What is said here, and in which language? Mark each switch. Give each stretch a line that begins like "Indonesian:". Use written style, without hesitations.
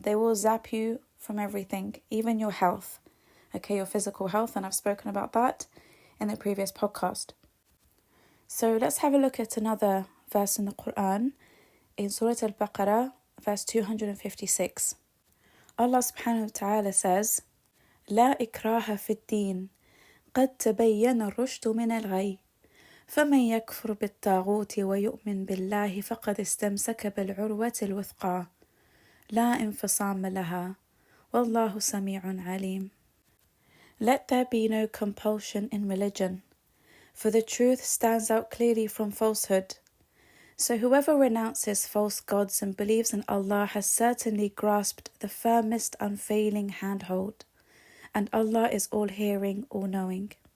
English: They will zap you from everything, even your health. Okay, your physical health, and I've spoken about that in the previous podcast. So let's have a look at another verse in the Quran in Surah Al-Baqarah, verse 256. Allah subhanahu wa ta'ala says,
Arabic: لا إكراه في الدين قد تبين الرشد من الغي فمن يكفر بالطاغوت ويؤمن بالله فقد استمسك بالعروة الوثقى لا انفصام لها والله سميع عليم.
English: Let there be no compulsion in religion, for the truth stands out clearly from falsehood. So whoever renounces false gods and believes in Allah has certainly grasped the firmest unfailing handhold, and Allah is all-hearing, all-knowing.